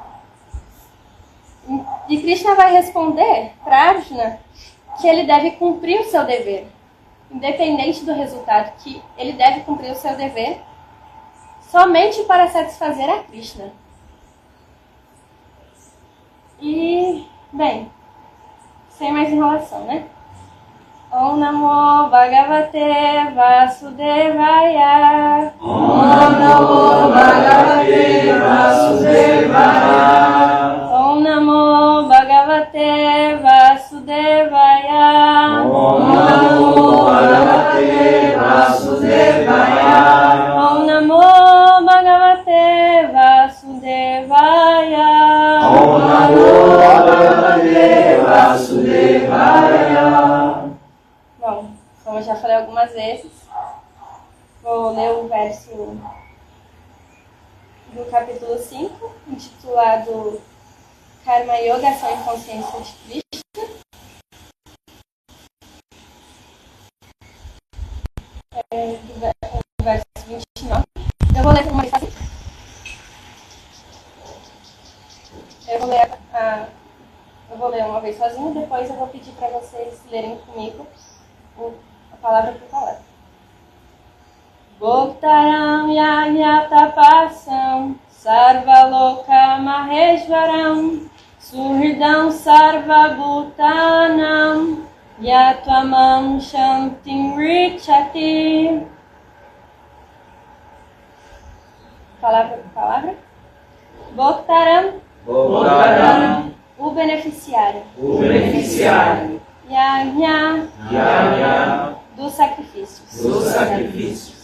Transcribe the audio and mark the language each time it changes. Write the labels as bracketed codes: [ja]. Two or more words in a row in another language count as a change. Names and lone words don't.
[pt] E Krishna vai responder para Arjuna que ele deve cumprir o seu dever, independente do resultado, que ele deve cumprir o seu dever somente para satisfazer a Krishna. E, bem, sem mais enrolação, né? [sa] Om Namo Bhagavate Vasudevaya. Om Namo Bhagavate Vasudevaya. Om Namo Bhagavate Vasudevaya. Om Namo Bhagavate Vasudevaya. Om Namo Bhagavate Vasudevaya. Om Namo Bhagavate Vasudevaya. [pt] Bom, como eu já falei algumas vezes, vou ler o verso do capítulo 5, intitulado Karma Yoga, Ação e Consciência de Krishna. Do verso 29. Eu vou ler uma vez sozinha. Eu vou ler uma vez sozinha. sozinho, depois eu vou pedir para vocês lerem comigo a palavra por palavra. [sa] Bhaktaram Yagyatapasam Sarvaloka Maheshwaram Suhridam Sarvabhutanam Yatvamam Shantim Richati. [pt] Palavra por palavra. Bhaktaram, Bhaktaram, o beneficiário. o beneficiário. Yajna, Yajna, dos sacrifícios. dos sacrifícios.